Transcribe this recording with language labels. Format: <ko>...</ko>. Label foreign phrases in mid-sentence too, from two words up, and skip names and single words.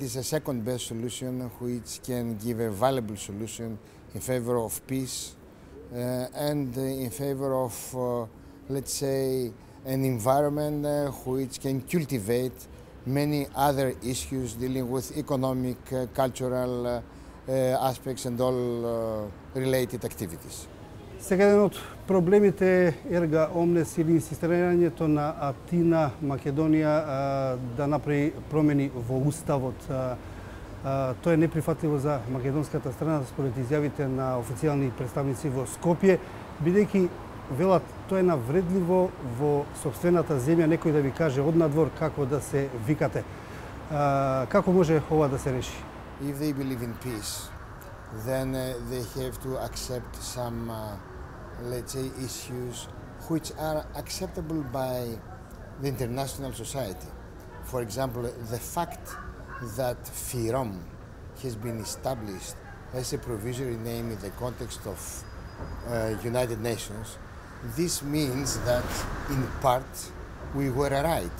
<en>is a second best solution which can give a valuable solution in favor of peace and in favor of, let's say, an environment which can cultivate many other issues dealing with economic, cultural aspects and all related activities.</en> <mk>Сега еден од проблемите е</mk> <la>erga omnes</la> <mk>или инсистирањето на Атина, Македонија да направи промени во уставот. Тоа е неприфатливо за македонската страна според изјавите на официјални представници во Скопје, бидејќи велат тоа е навредливо во сопствената земја некој да ви каже однадвор како да се викате. Како може ова да се реши?</mk> <en>If they believe in peace, then they have to accept some, let's say, issues which are acceptable by the international society. For example, the fact that FYROM has been established as a provisionary name in the context of United Nations, this means that in part we were right.</en>